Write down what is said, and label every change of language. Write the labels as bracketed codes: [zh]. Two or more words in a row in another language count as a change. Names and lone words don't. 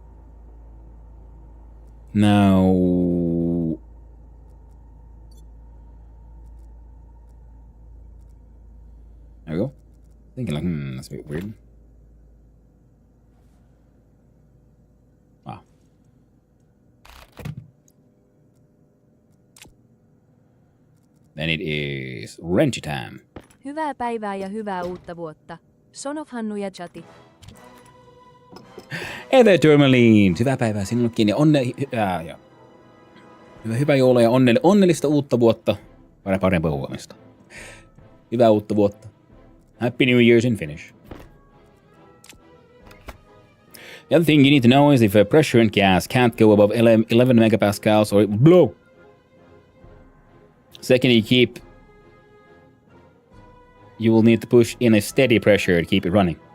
[en] Now, there we go. Thinking like, that's a bit weird. Wow. Then it is wrenchy time. [fi] Hyvää päivää ja hyvää uutta vuotta. [en] Son of Hannu ja Chati. Hey there, Tourmaline! [fi] Hyvää päivää sinullekin ja hyvää joulua ja onnellista uutta vuotta. Parempaa huomista. Hyvää uutta vuotta. [en] Happy New Year's in Finnish. The other thing you need to know is if a pressure and gas can't go above 11 megapascals or it will blow. Second, you will need to push in a steady pressure to keep it running.